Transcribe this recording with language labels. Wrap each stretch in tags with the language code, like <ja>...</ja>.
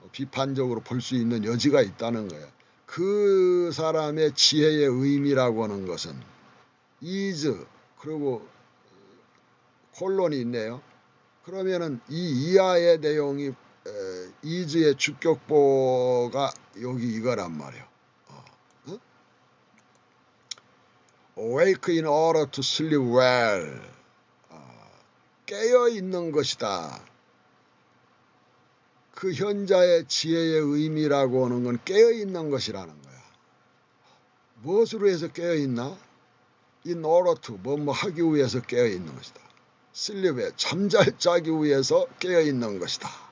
<ko>비판적으로 볼 수 있는 여지가 있다는 거예요. 그 사람의 지혜의 의미라고 하는 것은 is 그리고 콜론이 있네요. 그러면은 이 이하의 내용이 is의 주격보가 여기 이거란 말이에요.</ko> <en>Awake in order to sleep well.</en> <ko>깨어있는 것이다. 그 현자의 지혜의 의미라고 하는 건 깨어있는 것이라는 거야. 무엇으로 해서 깨어있나?</ko> <en>In order to,</en> <ko>뭐 하기 위해서 깨어있는 것이다. sleep에 잠잘 자기 위해서 깨어있는 것이다.</ko>